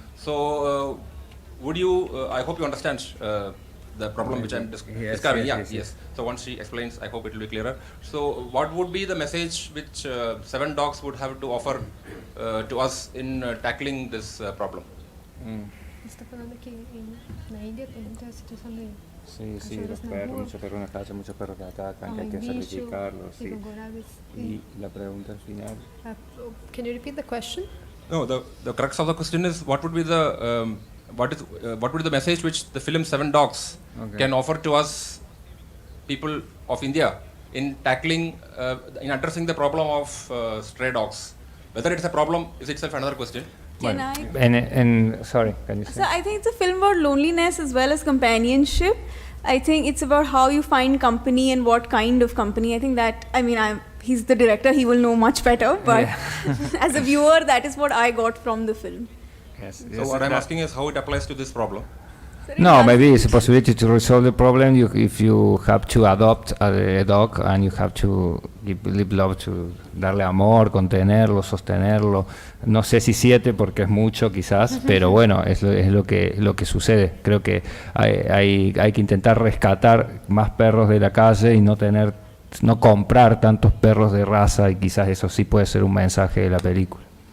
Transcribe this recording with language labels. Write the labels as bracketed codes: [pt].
[en] So, would you? I hope you understand the problem which I'm describing. Yes. So once she explains, I hope it will be clearer. So what would be the message which 7 Dogs would have to offer to us in tackling this problem? [pt] está falando que na India tem muita situação de [es] Sí, los perros, muchos perros en la calle, muchos perros que atacan, que hay que sacrificarlos. Sí. Y la pregunta al final. [en] Can you repeat the question? No, the crux of the question is what would be the what would be the message which the film 7 Dogs can offer to us, people of India, in tackling, in addressing the problem of stray dogs? Whether it's a problem is itself another question. Can I? Sorry, can you say? So I think it's a film about loneliness as well as companionship. I think it's about how you find company and what kind of company. I think that, he's the director, he will know much better, but as a viewer, that is what I got from the film. Yes. So what I'm asking is how it applies to this problem. No, maybe it's a possibility to resolve the problem if you have to adopt a dog and you have to give love, to [es] darle amor, contenerlo, sostenerlo. No sé si 7 porque es mucho quizás, pero bueno, es lo que sucede. Creo que hay que intentar rescatar más perros de la calle y no comprar tantos perros de raza, y quizás eso sí puede ser un mensaje de la película.